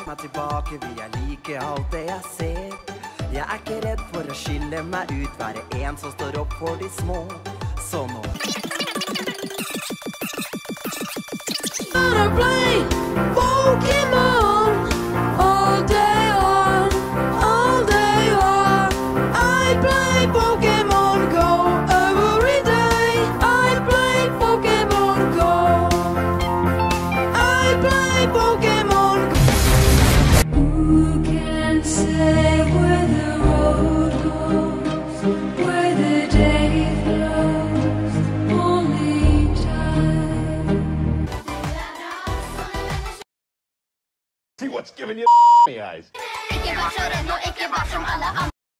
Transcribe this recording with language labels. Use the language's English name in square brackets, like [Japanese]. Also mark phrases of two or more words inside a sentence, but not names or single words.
[Norwegian] Meg tilbake, vil jeg like alt det jeg ser. Jeg er ikke redd for å skille meg ut, være en som står opp for de små. Så nå [English] Wanna play Pokemon all day on, all day long. I play Pokemon Go every day. I play Pokemon Go. I play Pokemon Go. Who can say where the road goes, where the day flows? Only time. See what's giving you eyes. [Norwegian] Ikke vær så redd og ikke vær som alle andre.